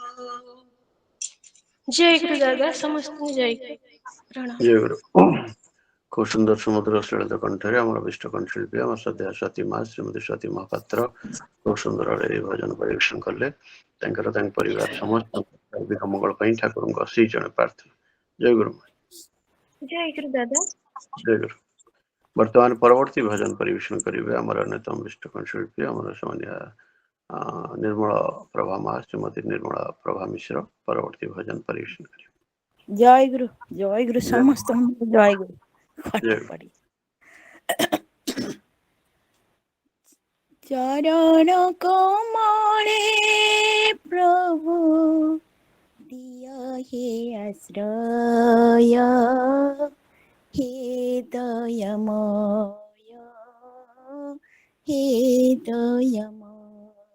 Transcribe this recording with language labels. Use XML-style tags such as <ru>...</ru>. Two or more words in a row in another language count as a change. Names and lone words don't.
<bn>জয় গুরু দাদা, সমস্ত জয় গুরু, প্রণাম।</bn> <or>ଜୟ ଗୁରୁ। ଖୁବ ସୁନ୍ଦର ସୁମଧୁର ଶ୍ରେଣୀତ କଣ୍ଠରେ ଆମର ବିଷ୍ଟ କଣ୍ଠଶିଳ୍ପୀ ଆମର ଶ୍ରଦ୍ଧେୟ ସ୍ୱାତୀ ମା ଶ୍ରୀମତୀ ସ୍ୱାତୀ ମହାପାତ୍ର ଖୁବ ସୁନ୍ଦର ଭାବରେ এই ଭଜନ ପରିବେଷଣ କଲେ। ତାଙ୍କର ତାଙ୍କ ପରିବାର ସମସ୍ତଙ୍କ ମଙ୍ଗଳ ପାଇଁ ଠାକୁରଙ୍କ ଶ୍ରୀ ଚରଣ ପ୍ରାର୍ଥନା। ଜୟ ଗୁରୁ। ଜୟ ଗୁରୁ ଦାଦା। ଜୟ ଗୁରୁ। ବର୍ତ୍ତମାନ ପରବର୍ତ୍ତୀ ଭଜନ ପରିବେଷଣ କରିବେ ଆମର ଅନ୍ୟତମ ବିଷ୍ଟ କଣ୍ଠଶିଳ୍ପୀ ଆମର ସେମାନେ ନିର୍ମଳ ପ୍ରଭା ମା ଶ୍ରୀମତୀ ନିର୍ମଳ ପ୍ରଭା ମିଶ୍ର ପରବର୍ତ୍ତୀ ଭଜନ ପରିବେଷଣ କରିବେ।</or> <bn>জয় গুরু সমস্ত জয় গুরু।</bn> <or>ଜୟ ଗୁରୁ।</or> <bn>চরণ কমলে প্রভু দিয় হে আশ্রয়, হে দয়াময়, হে দয়াময়।</bn>